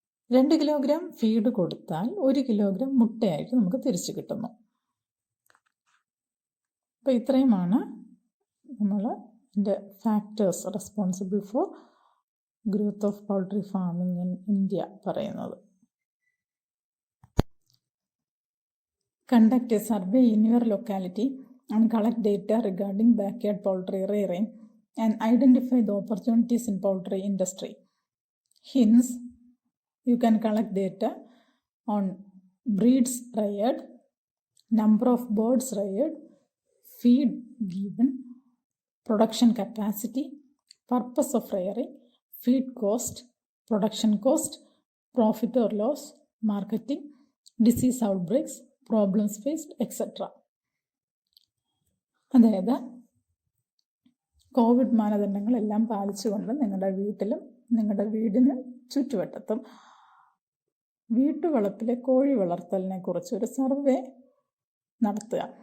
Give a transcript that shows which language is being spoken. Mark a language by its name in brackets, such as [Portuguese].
[Malayalam] 2 kilogram feed കൊടുത്താൽ 1 kilogram മുട്ടയായിട്ട് നമുക്ക് തിരിച്ചു കിട്ടുന്നു. അപ്പോൾ ഇത്രയുമാണ് നമ്മൾ [English] Factors responsible for growth of poultry farming in India പറയുന്നത്. Conduct a survey in your locality and collect data regarding backyard poultry rearing and identify the opportunities in poultry industry. Hence, you can collect data on breeds reared, number of birds reared, feed given, production capacity, purpose of rearing, feed cost, production cost, profit or loss, marketing, disease outbreaks, problems faced, etcetera. [Malayalam] അതായത് Covid മാനദണ്ഡങ്ങളെല്ലാം പാലിച്ചുകൊണ്ട് നിങ്ങളുടെ വീട്ടിലും നിങ്ങളുടെ വീടിന് ചുറ്റുവട്ടത്തും വീട്ടുവളപ്പിലെ കോഴി വളർത്തലിനെ കുറിച്ച് ഒരു survey നടത്തുക.